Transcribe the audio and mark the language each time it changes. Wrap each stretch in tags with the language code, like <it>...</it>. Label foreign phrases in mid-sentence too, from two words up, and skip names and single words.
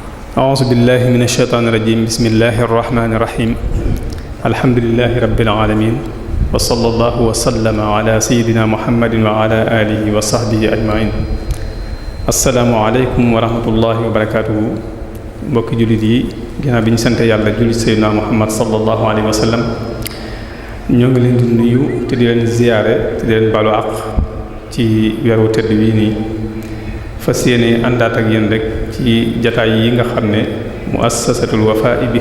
<ar>أعوذ بالله من الشيطان الرجيم بسم الله الرحمن الرحيم الحمد لله رب العالمين وصلى الله وسلم على سيدنا محمد وعلى آله وصحبه أجمعين. السلام عليكم ورحمة الله وبركاته.</ar> <wo>mbokki jullit yi ginnaaw bi ñu sant yàlla jullit sayyidina muhammad</wo> <ar>صلى الله عليه وسلم</ar> <wo>ñoo ngi leen di nuyu te di leen ziyaare te di leen balu àq ci weeru tëdd wii nii fas yéene àndaat ak yéen rek ci jataay yi nga xam ne muassasatul Wafa bi</wo>